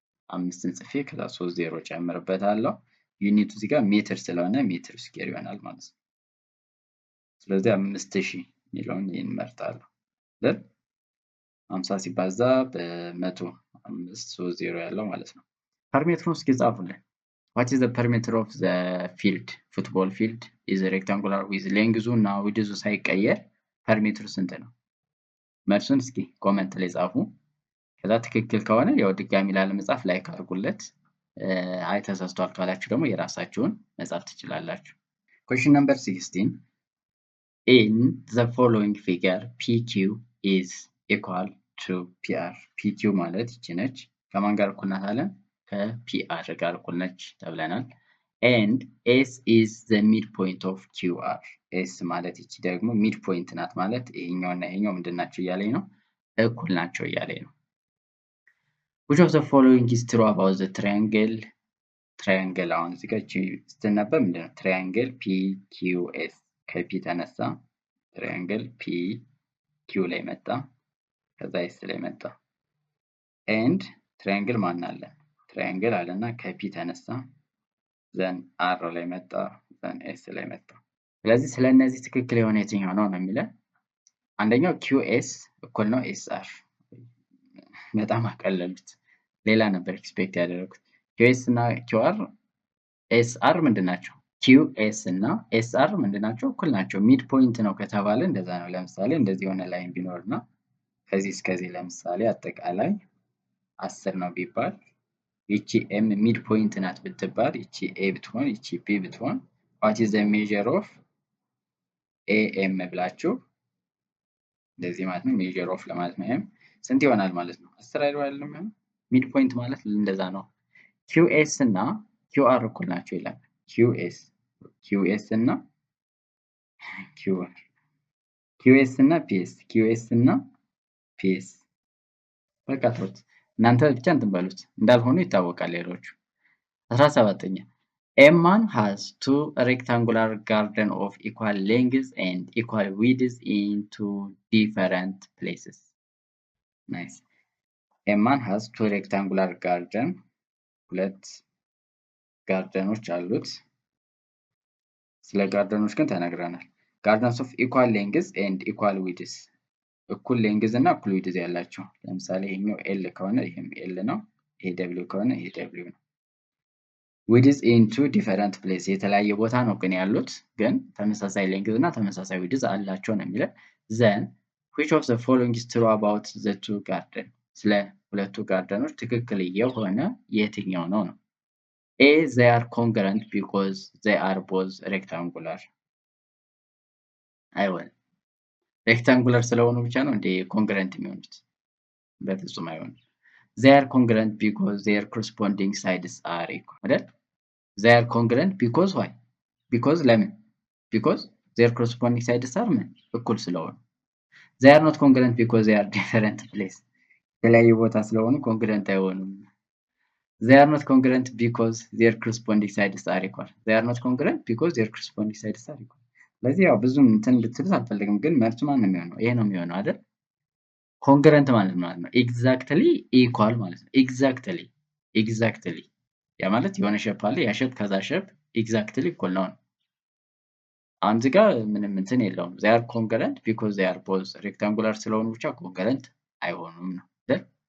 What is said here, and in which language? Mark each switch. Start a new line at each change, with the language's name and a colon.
Amharic: 5ን ጽፌ ከዛ 3 ዜሮ ጨምርበታለሁ። ዩኒቱ እዚህ ጋር ሜትር ስለሆነ ሜትር ስኩዌር ይሆናል ማለት ነው። ስለዚህ 5000 የሚለውን ይህን እመርጣለሁ። 50 ሲባዛ በ100 5 3 ዜሮ ያለው ማለት ነው። ፐርሜትሩን እስኪ ጻፉልን።
English: What is the perimeter of the field? Football field is rectangular with length እና width
Amharic: ሳይቀየር ፐርሜትሩ ስንት ነው? መልሱን እስኪ ኮሜንት ላይ ጻፉ። ከዛ ትክክል ከሆነ ያው ድጋሚ ላለመጻፍ ላይክ አድርጉለት። አይ ተሳስቷል ካላችሁ ደግሞ የራሳችሁን መጻፍ ትችላላችሁ።
English: Question number 16. In the following figure, PQ is equal to PR.
Amharic: PQ ማለት ይቺ ነች። ከማን ጋር እኩል ናት አለን? ከPR ጋር እኩል ነች ተብለናል።
English: And S is the midpoint of QR.
Amharic: S ማለት ይቺ ደግሞ midpoint ናት ማለት ይሄኛውና ይሄኛው ምንድናቸው እያለኝ ነው? እኩል ናቸው እያለኝ ነው።
English: Which of the following is true about the triangle?
Amharic: Triangle አሁን እዚህ ጋር ስትነበብ ምንድነው? Triangle PQS ከፒ ተነሳ ትራያንግል PQ ላይ መጣ፣ ከዛ S ላይ መጣ። ኤንድ ትራያንግል ማን አለ? ትራያንግል አለና ከፒ ተነሳ ዘን R ላይ መጣ ዘን S ላይ መጣ። ስለዚህ ስለነዚህ ትክክል የሆነ የትኛው ነው ነው የሚለው? አንደኛው QS እኩል ነው SR። በጣም አቀለሉት። ሌላ ነበር ኤክስፔክት ያደረኩት። QS እና QR SR ምንድናቸው? QS እና SR ምንድናቸው? እኩል ናቸው። ሚድ ፖይንት ነው ከተባለ እንደዛ ነው። ለምሳሌ እንደዚህ የሆነ ላይን ቢኖርና ከዚህ እስከዚህ ለምሳሌ አጠቃላይ 10 ነው ቢባል ይቺ M ሚድ ፖይንት ናት ብትባል ይቺ A ብትሆን ይቺ B ብትሆን
English: what is the measure of AM
Amharic: ብላችሁ እንደዚህ ማለት ነው። measure of ለማለት ነው። M ስንት ይሆናል ማለት ነው? 10 አይደለም? ሚድ ፖይንት ማለት እንደዛ ነው። QS እና QR እኩል ናቸው ይላል። QS እና QR QS እና PS QS እና PS በቃ ተውት እናንተ ብቻ እንትን በሉት እንዳልሆኑ ይታወቃል። ሌሎቹ 17ኛ
English: A man has two rectangular garden of equal length and equal width in two different places. Nice. A man has two rectangular garden
Amharic: ሁለት ጋርደኖች አሉት። ስለ ጋርደኖች ግን ተነግረናል። ጋርደንስ ኦፍ ኢኳል ሌንግዝ ኤንድ ኢኳል ዊድዝ እኩል ሌንግዝ እና እኩል ዊድዝ ያላቸው። ለምሳሌ ይሄኛው ኤል ከሆነ ይሄም ኤል ነው፣ ይሄ ደብሊው ከሆነ ይሄ ደብሊው ነው። ዊድዝ ኢን ቱ ዲፈረንት ፕሌስ የተለያየ ቦታ ነው ግን ያሉት፣ ግን ተመሳሳይ ሌንግዝ እና ተመሳሳይ ዊድዝ አላቸው ነው የሚለው። ዘን
English: which of the following is true about the two garden?
Amharic: ስለ ሁለቱ ጋርደኖች ትክክል የሆነ የትኛው ነው ነው?
English: A, they are congruent because they are both rectangular.
Amharic: አይሆንም። ሬክታንጉላር ስለሆኑ ብቻ ነው እንደ ኮንግረንት የሚሆኑት? በፍጹም አይሆንም።
English: They are congruent because their corresponding sides are equal.
Amharic: አይደል?
English: They are congruent because why? Because
Amharic: ለምን?
English: Because their corresponding sides are
Amharic: ምን? እኩል ስለሆኑ።
English: They are not congruent because they are different place.
Amharic: የተለያየ ቦታ ስለሆኑ ኮንግረንት አይሆኑም።
English: They are not congruent because their corresponding sides are equal. They are not congruent because their corresponding sides are equal.
Amharic: ስለዚህ ያው ብዙም እንትን እንድትሉት አልፈልግም፣ ግን መልሱ ማን ነው የሚሆነው? ይሄ ነው የሚሆነው አይደል? ኮንግረንት ማለት ነው ኤግዛክትሊ ኢኳል ማለት ነው። ኤግዛክትሊ ያ ማለት የሆነ ሼፕ አለ፣ ያ ሼፕ ከዛ ሼፕ ኤግዛክትሊ ኢኳል ነው። አሁን እዚህ ጋር ምንም እንትን የለውም።
English: they are congruent because they are both rectangular
Amharic: ስለሆኑ ብቻ ኮንግረንት አይሆኑም ነው አይደል?